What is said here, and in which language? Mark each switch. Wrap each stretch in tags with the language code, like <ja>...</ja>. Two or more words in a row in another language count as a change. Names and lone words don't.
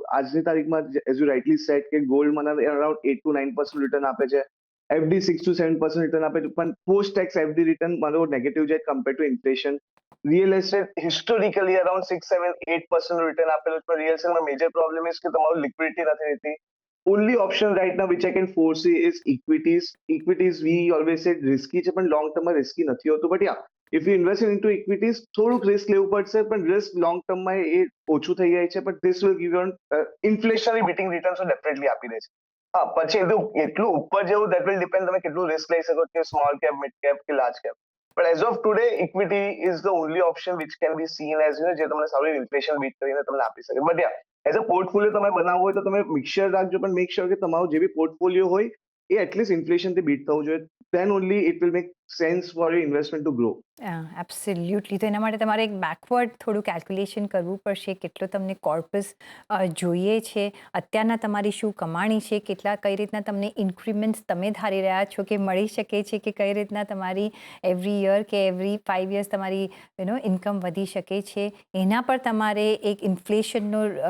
<gu>આજની તારીખમાં</gu> <en>as you rightly said</en> <gu>કે ગોલ્ડ મને અરાઉન્ડ 8 to 9% રિટર્ન આપે છે, એફડી 6 to 7% રિટર્ન આપે છે, પણ</gu> <en>post tax FD return</en> <gu>મારો નેગેટિવ છે</gu> <en>compare to inflation.</en> <gu>રિયલ એસ્ટેટ હિસ્ટોરિકલી અરાઉન્ડ 6, 7, 8% રિટર્ન આપેલું છે, રિયલ એસ્ટેટમાં</gu> <en>major problem is</en> <gu>કે તમારું લિક્વિડિટી નથી રહેતી.</gu> <en>Only option right now which I can foresee is equities. Equities we always said risky છે પણ long term માં risky</en> <gu>નથી હોતું.</gu> <en>But yeah, if you invest into equities,</en> <gu>થોડુંક risk લેવું પડશે પણ risk</gu> <en>long term</en> <gu>માં એ ઓછું થઈ જાય છે.</gu> <en>But this will give you an inflationary beating returns તો definitely</en> <gu>આપી દે છે. હા, પછી એટલું ઉપર જેવું</gu> <en>that will depend</en> <gu>તમે કેટલું risk લઈ શકો કે</gu> <en>small cap, mid cap</en> <gu>કે</gu> <en>large cap. But as of today, equity is the only option which can be seen as</en> <gu>જે તમને સારું</gu> <en>inflation beat</en> <gu>કરીને તમને આપી શકે.</gu> <en>But yeah, as a portfolio</en> <gu>તમે બનાવવો હોય તો તમે મિક્સર રાખજો પણ</gu> <en>make sure</en> <gu>કે તમારું જે બી પોર્ટફોલિયો હોય એ એટલીસ્ટ ઇન્ફ્લેશનથી બીટ થવું જોઈએ.</gu> <en>Then only it will make sense for your investment to grow. એબ્સોલ્યુટલી.</en> <gu>તો એના માટે તમારે એક બેકવર્ડ થોડું કેલ્ક્યુલેશન કરવું પડશે, કેટલો તમને કોર્પસ જોઈએ છે, અત્યારના તમારી શું કમાણી છે, કઈ રીતના તમને ઇન્ક્રીમેન્ટ્સ તમે ધારી રહ્યા છો કે મળી શકે છે, કે કઈ રીતના તમારી</gu> <en>every year</en> <gu>કે</gu> <en>every 5 years</en> <gu>તમારી ઇન્કમ વધી શકે છે, એના પર તમારે એક ઇન્ફ્લેશનનો</gu>